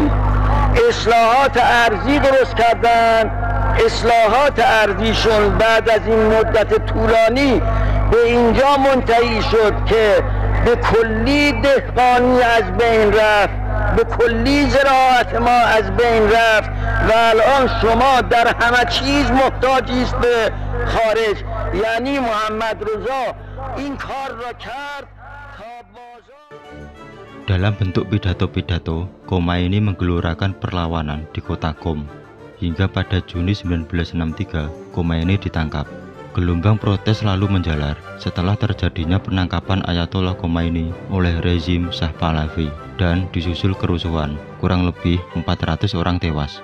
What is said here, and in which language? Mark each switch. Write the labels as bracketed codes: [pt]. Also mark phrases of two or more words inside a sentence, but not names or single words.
[fa] اصلاحات ارضی درست کردن، اصلاحات ارضیشون بعد از این مدت طولانی به اینجا منتهی شد که به کلی دهقانی از بین رفت، به کلی زراعت ما از بین رفت و الان شما در همه چیز محتاجی است به خارج. یعنی محمد رضا این کار را کرد تا بازار. [id] Dalam bentuk pidato-pidato, Khomeini menggelurakan perlawanan di kota Qom. Hingga pada Juni 1963, Khomeini ditangkap. Gelombang protes lalu menjalar setelah terjadinya penangkapan Ayatollah Khomeini oleh rezim Shah Pahlavi dan disusul kerusuhan, kurang lebih 400 orang tewas.